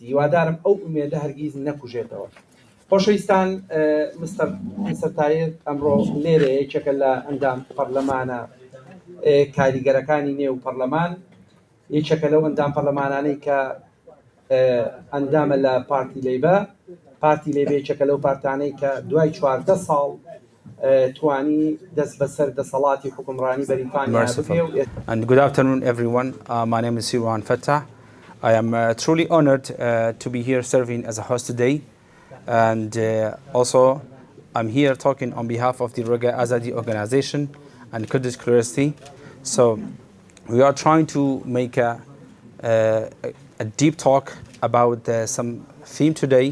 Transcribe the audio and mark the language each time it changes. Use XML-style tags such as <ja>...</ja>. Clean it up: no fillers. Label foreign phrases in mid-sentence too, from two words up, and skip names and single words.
<ckb>هیوادارم ئەو ئومێدە هەرگیز نەکوژێتەوە. خۆشەویستان، مستەر تاهیر ئەمڕۆ لێرە یەکێکە لە ئەندام پەرلەمانە کاریگەرەکانی نێو پەرلەمان، یەکێکە لەو ئەندام پەرلەمانانەی کە ئەندامە لە پارتی لەیبە. پارتی لەیبە یەکێکە لەو پارتانەی کە دوای 14 ساڵ توانی دەست بەسەر دەسەڵاتی حکومڕانی بەریتانیا بکرێ.</ckb> <en>And good afternoon, everyone. My name is Sirwan Fattah. I am truly honored to be here serving as a host today. And also, I'm here talking on behalf of the Regay Azadi Organization and Kurdish Curiosity. So, we are trying to make a deep talk about some theme today.</en>